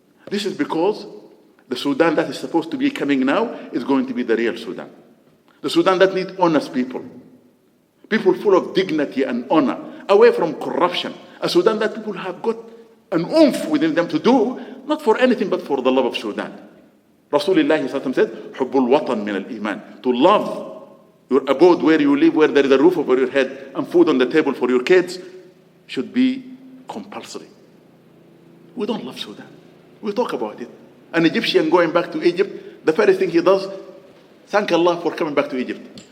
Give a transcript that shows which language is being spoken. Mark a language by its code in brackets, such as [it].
[en] This is because the Sudan that is supposed to be coming now is going to be the real Sudan. The Sudan that needs honest people. People full of dignity and honor, away from corruption. A Sudan that people have got an oomph within them to do, not for anything but for the love of Sudan. Rasulullah said, [ar] حُبُّ الْوَطَنِ مِنَ الْإِيمَانِ. [en] To love your abode where you live, where there is a roof over your head and food on the table for your kids, should be compulsory. We don't love Sudan. We talk about it. An Egyptian going back to Egypt, the first thing he does, thank Allah for coming back to Egypt.